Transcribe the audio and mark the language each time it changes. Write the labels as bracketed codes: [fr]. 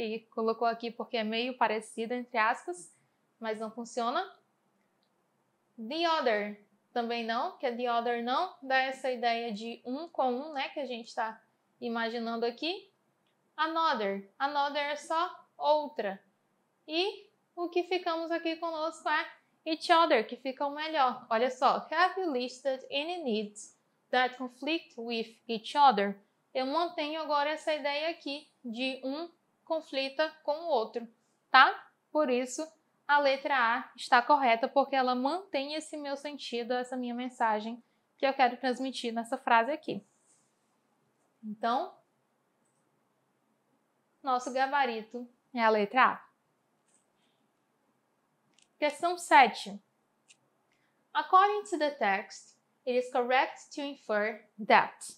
[pt] E colocou aqui porque é meio parecida, entre aspas, mas não funciona. [en] The other. [pt] Também não, que é the other não. Dá essa ideia de um com um, né? Que a gente está imaginando aqui. Another. Another é só outra. E o que ficamos aqui conosco é each other, que fica o melhor. Olha só. [en] Have you listed any needs that conflict with each other? [pt] Eu mantenho agora essa ideia aqui de um conflita com o outro, tá? Por isso, a letra A está correta, porque ela mantém esse meu sentido, essa minha mensagem que eu quero transmitir nessa frase aqui. Então, nosso gabarito é a letra A. Questão 7. [en] According to the text, it is correct to infer that.